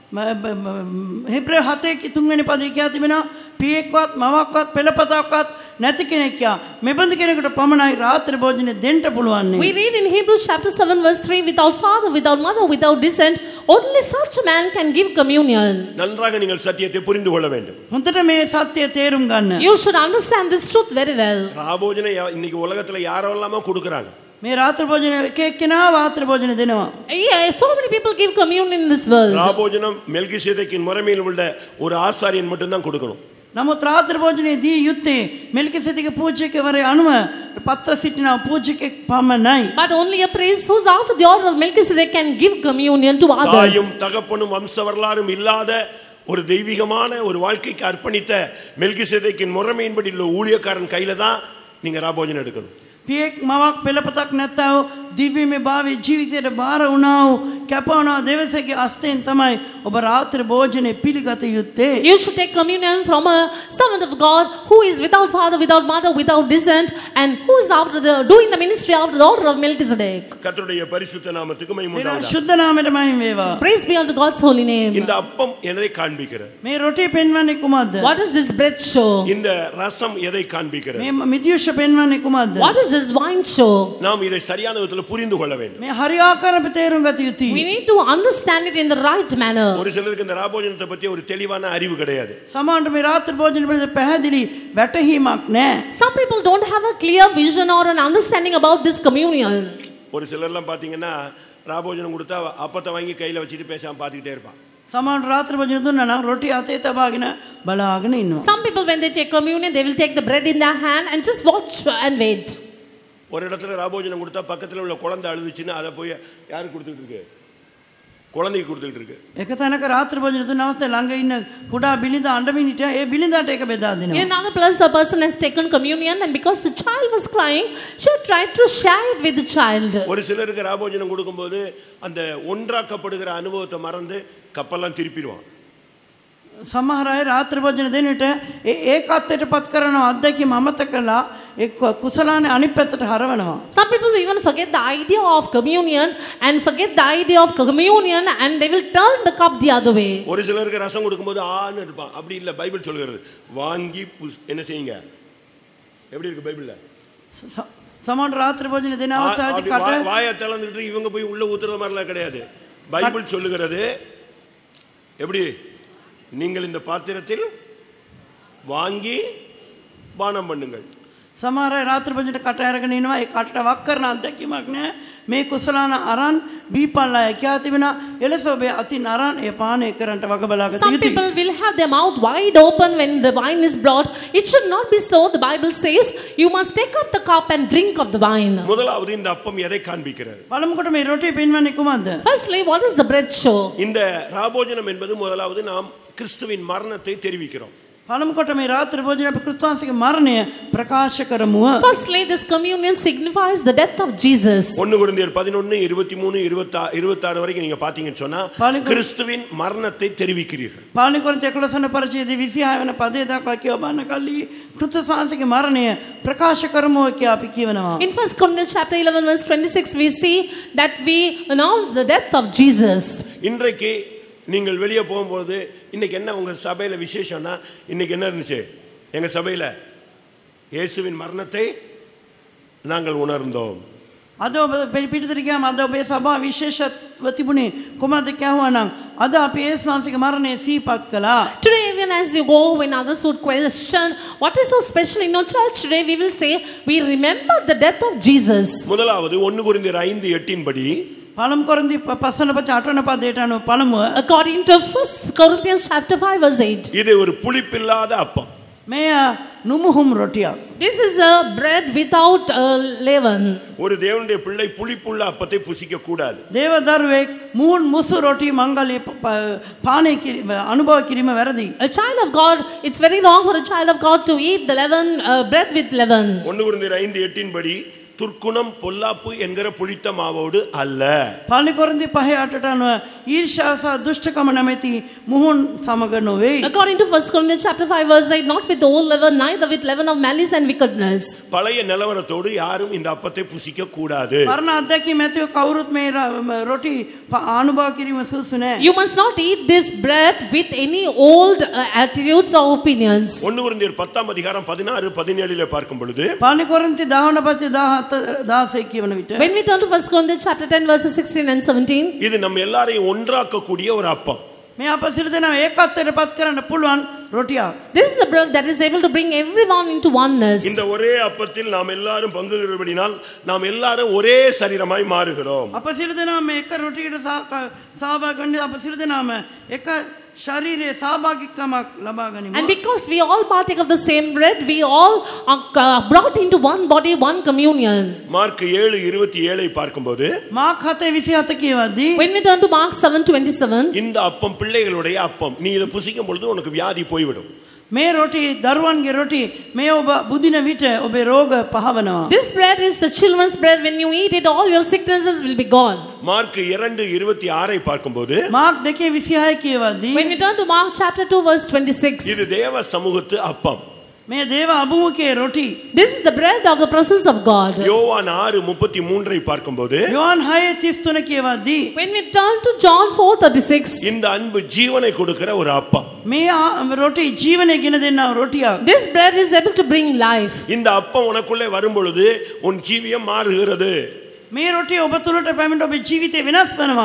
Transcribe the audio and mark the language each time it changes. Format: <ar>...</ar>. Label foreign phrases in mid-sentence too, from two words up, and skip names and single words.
<si>හෙබ්‍රේ 7 3 පදේ කියා තිබෙනවා පියෙක්වත් මවක්වත් පෙළපතක්වත් නැති කෙනෙක්යා මෙබඳු කෙනෙකුට පමණයි රාත්‍රී භෝජනය දෙන්න පුළුවන්.</si> <en>We read in Hebrews chapter 7 verse 3, without father, without mother, without descent, only such a man can give communion.</en> <ta>நன்றாக நீங்கள் சத்தியத்தை புரிந்து கொள்ள வேண்டும்.</ta> <si>හොඳට මේ සත්‍යය තේරුම් ගන්න.</si> <en>You should understand this truth very well.</en> <ta>ராபோஜனம் இன்னைக்கு உலகத்துல யாரெல்லாமோ கொடுக்கறாங்க.</ta> <si>මේ රාත්‍රී භෝජනය එක එක්කෙනා රාත්‍රී භෝජනය දෙනවා.</si> <en>Yeah, so many people give communion in this world.</en> <ta>ராபோஜனம் மெல்கிசேதேக்கின் முறைமையில் உள்ள ஒரு ஆசாரியன் மட்டும் தான் கொடுக்கணும்.</ta> <si>නමුත් රාත්‍රී භෝජනයේ දී යුත්තේ මෙල්කිසෙදේගේ පූජකවරය අනුව පත්ව සිටින පූජකෙක් පමණයි.</si> <en>But only a priest who's after the order of Melchizedek can give communion to others.</en> <ta>தாயும் தகப்பனும் வம்ச வரலாறும் இல்லாத ஒரு தெய்வீகமான ஒரு வாழ்க்கைக்கு அர்ப்பணித்த மெல்கிசேதேக்கின் முறைமையின்படி உள்ள ஊழியக்காரன் கையில தான் நீங்க ராபோஜனம் எடுக்கணும்.</ta> <si>පියෙක් මවක් පෙළපතක් නැත්තව දිව්‍යමය භාවයේ ජීවිතයට බාර වුණා වූ කැප වුණා දෙවසේගේ අස්තෙන් තමයි ඔබ රාත්‍රී භෝජනේ පිළිගත යුත්තේ.</si> <en>You should take communion from a servant of God who is without father, without mother, without descent, and who is after doing the ministry after the order of Melchizedek.</en> <ta>கர்த்தருடைய பரிசுத்த நாமத்துக்கு மகிமை දෙන உண்டாவதாக.</ta> <si>ශුද්ධ නාමයට මහිම වේවා.</si> <en>Praise be unto God's holy name.</en> <ta>இந்த அப்பம் எதை காண்பிக்கிறது?</ta> <si>මේ රොටි පෙන්වන්නේ කුමක්ද?</si> <en>What does this bread show?</en> <ta>இந்த ரசம் எதை காண்பிக்கிறது?</ta> <si>මේ මිදියුෂ පෙන්වන්නේ කුමක්ද?</si> <en>What does this wine show?</en> <ta>நாம் இதை சரியான விதத்தில் புரிந்து கொள்ள வேண்டும்.</ta> <si>මේ හරි ආකාරව තේරුම් ගත යුතුයි.</si> <en>We need to understand it in the right manner.</en> <ta>ஒரு சிலருக்கு இந்த ராபோஜனத்தை பத்தி ஒரு தெளிவான அறிவு கிடையாது.</ta> <si>සමහරවිට මේ රාත්‍රී භෝජන පිළිබඳ පැහැදිලි වැටහීමක් නැහැ.</si> <en>Some people don't have a clear vision or an understanding about this communion.</en> <ta>ஒரு சிலர்லாம் பாத்தீங்கன்னா ராபோஜனம் கொடுத்தா அப்பத்தை வாங்கி கையில வச்சுட்டு பேசாம பார்த்துக்கிட்டே இருப்பான்.</ta> <si>සමහරවිට රාත්‍රී භෝජන දුන්නා නම් රොටි අතේ තබාගෙන බලාගෙන ඉන්නවා.</si> <en>Some people when they take communion, they will take the bread in their hand and just watch and wait.</en> <ta>ஒரு இடத்துல ராபோஜனம் கொடுத்தா பக்கத்துல உள்ள குழந்தை அழுதுச்சுன்னா அதை போய் யாருக்கு கொடுத்துட்டு இருக்கு? குழந்தைக்கு கொடுத்துட்டு இருக்கு.</ta> <si>එක තැනක රාත්‍රී භෝජන දුන්න අවස්ථාවේ ළඟ ඉන්න කුඩා බිලිඳ අඬමින් හිටියා. ඒ බිලිඳට ඒක බෙදා In දෙනවා.</si> <en>another place, a person has taken communion, and because the child was crying, she tried to share it with the child.</en> <ta>ஒரு சிலருக்கு ராபோஜனம் கொடுக்கும்போது அந்த ஒன்றாக்கப்படுகிற அனுபவத்தை மறந்து கப்பெல்லாம் திருப்பிடுவான்.</ta> <si>සමහර අය රාත්‍රී භෝජන දෙන විට ඒකත්වයට පත් කරන අත්දැකීම අමතක කළා ඒ කුසලානේ අනිත් පැත්තට හරවනවා.</si> <en>Some people even forget the idea of communion and forget the idea of communion, and they will turn the cup the other way.</en> <ta>ஒரு சிலருக்கு ரசம் கொடுக்கும்போது ஆன்னு இருப்பான். அப்படி இல்ல, பைபிள் சொல்கிறது வாங்கி என்ன செய்யுங்க? எப்படி இருக்கு பைபிள்ல?</ta> <si>සමහර රාත්‍රී භෝජන දෙන අවස්ථාවේදී කට</si> <ta>வாயை திறந்துட்டு இவங்க போய் உள்ள ஊத்துற மாதிரிலாம் கிடையாது. பைபிள் சொல்லுகிறது எப்படி? நீங்கள் இந்த பாத்திரத்தில் வாங்கி பானம் பண்ணுங்கள்.</ta> <si>සමහර අය රාත්‍රී භෝජනට කට අරගෙන ඉනවා. ඒ කටට වක් කරන අත්දැකීමක් නෑ. මේ කුසලාන අරන් බීපල්ලා කියා තිබෙනා එලෙස ඔබේ අතින් අරන් ඒ පානය කරන්නට වග බලාගත Some යුතුයි.</si> <en>people will have their mouth wide open when the wine is brought. It should not be so. The Bible says you must take up the cup and drink of the wine.</en> <ta>முதலாவது இந்த அப்பம் எதை காண்பிக்கிறது?</ta> <si>පළමු කොට මේ රොටිය පෙන්වන්නේ කුමක්ද?</si> <en>Firstly, what does the bread show?</en> <ta>இந்த ராபோஜனம் என்பது முதலாவது நாம் கிறிஸ்துவின் மரணத்தை தெரிவிக்கிறோம்.</ta> <si>පළමු කොට මේ රාත්‍රී භෝජනය අප ක්‍රිස්තුවන්සේගේ මරණය ප්‍රකාශ කරමුව.</si> <en>Firstly, this communion signifies the death of Jesus.</en> <ta>1 கொரிந்தியர் 11 23 26 வரைக்கும் நீங்க பாத்தீங்கன்னு சொன்னா கிறிஸ்துவின் மரணத்தை தெரிவிக்கிறீர்கள்.</ta> <si>පළමු කොරින්ත 11 වන පරිච්ඡේදයේ 26 වෙනි පදේ දක්වා කියව බලන කල්ලි ක්‍රිස්තුවන්සේගේ මරණය ප්‍රකාශ කරමුව කියලා අපි කියනවා.</si> <en>In 1 Corinthians chapter 11 verse 26 we see that we announce the death of Jesus.</en> <ta>இன்றைக்கு நீங்கள் வெளியே போகும்போது இன்னைக்கு என்ன உங்க சபையில விசேஷம்னா இன்னைக்கு என்ன இருந்துச்சு? எங்க சபையில இயேசுவின் மரணத்தை நாங்கள் உணர்ந்தோம்.</ta> <si>අද ඔබ පිටිතර ගියාම අද ඔබේ සභා විශේෂත්ව තිබුණේ කොහොමද කියවුවා නම් අද අපි යේසුස් වහන්සේගේ මරණය සිහිපත් කළා.</si> <en>Today even as you go, when others would question what is so special in your church today, we will say we remember the death of Jesus.</en> <ta>முதலாவது 1 கொரிந்தியர் 5:8 படி</ta> <si>පළමු කොරින්ති 5:8 පදයට අනුව පළමුව</si> <en>According to 1 Corinthians chapter 5 verse 8.</en> <ta>இது ஒரு புளிப்பில்லாத அப்பம்.</ta> <si>මෙය නුමුහුම් රොටියක්.</si> <en>This is a bread without leaven.</en> <ta>ஒரு தேவனுடைய பிள்ளை புளிப்புள்ள அப்பத்தை புசிக்க கூடாது.</ta> <si>දේව දරුවෙක් මූන් මුසු රොටි මංගල්‍ය පානය අනුභව කිරීම වැරදි.</si> <en>A child of God, it's very wrong for a child of God to eat the leaven, bread with leaven.</en> <ta>1 கொரிந்தியர் 5:8 படி துர்க்குணம் பொல்லாப்பு என்கிற புளித்த மாவோடு அல்ல.</ta> <si>පළමු කොරින්ති 5:8 අනුව ඊර්ෂ්‍යා සහ දුෂ්ටකම නැමැති මුහුන් සමග නොවේ.</si> <en>According to 1 Corinthians chapter 5 verse 8, not with old leaven, neither with leaven of malice and wickedness.</en> <ta>பழைய நிலவரத்தோடு யாரும் இந்த அப்பத்தை புசிக்க கூடாது.</ta> <si>පරණ අත්දැකීම් ඇතිව කවුරුත් මේ රොටි අනුභව කිරීම සුදුසු නෑ.</si> <en>You must not eat this bread with any old attitudes or opinions.</en> <ta>1 கொரிந்தியர் 10 அதிகாரம் 16 17 பார்க்கும் பொழுது</ta> <si>පළමු කොරින්ති 11:16 කියවන විට</si> <en>When we turn to 1 Corinthians chapter 10 verses 16 and 17,</en> <ta>இது நம்ம எல்லாரையும் ஒன்றாக்க கூடிய ஒரு அப்பம்.</ta> <si>මේ අප සියලු දෙනාම ඒකත්වයට පත් කරන්න පුළුවන් රොටියක්.</si> <en>this is a bread that is able to bring everyone into oneness.</en> <ta>இந்த ஒரே அப்பத்தில் நாம் எல்லாரும் பங்கு பெறுவதினால் நாம் எல்லாரும் ஒரே சரீரமாய் மாறுகிறோம்.</ta> <si>අප සියලු දෙනාම මේ එක රොටියකට සහභාගී වෙන්නේ අප සියලු දෙනාම එක ශරීරයේ සහභාගීකමක් ලබා ගනිමු.</si> <en>And because we all partake of the same bread, we all are brought into one body, one communion.</en> <ta>மார்க் 7:27 பார்க்கும்போது</ta> <si>මාක් 7:27 කියවද්දී</si> <en>When we turn to Mark 7:27,</en> <ta>இந்த அப்பம் பிள்ளைகளுடைய அப்பம். நீ இதை புசிக்கும் பொழுது உனக்கு வியாதி போய்விடும்.</ta> <si>මේ රොටි දරුවන්ගේ රොටි මේ ඔබ බුදින විට ඔබේ රෝග පහවනවා.</si> <en>this bread is the children's bread. When you eat it, all your sicknesses will be gone.</en> <ta>மார்க் 2:26 பார்க்கும்போது</ta> <si>මාක් 2:26 කියවද්දී</si> <en>When we turn to Mark chapter 2 verse 26,</en> <ta>இது தேவ சமூகத்து அப்பம்.</ta> <si>මේ දේව අභිමුඛයේ රොටි.</si> <en>this is the bread of the presence of God.</en> <ta>யோவான் 6:33 பார்க்கும்போது</ta> <si>යෝහන් 6:33 කියවද්දී</si> <en>When we turn to John 4:36,</en> <ta>இந்த அன்பு ஜீவனை கொடுக்கிற ஒரு அப்பம்.</ta> <si>මේ රොටි ජීවනය ගෙන දෙන්නා රොටියක්.</si> <en>this bread is able to bring life.</en> <ta>இந்த அப்பம் உனக்குள்ளே வரும் பொழுது உன் ஜீவியம் மாறுகிறது.</ta> <si>මේ රොටිය ඔබ තුලට පැමිණ ඔබේ ජීවිතේ වෙනස් වෙනවා.</si>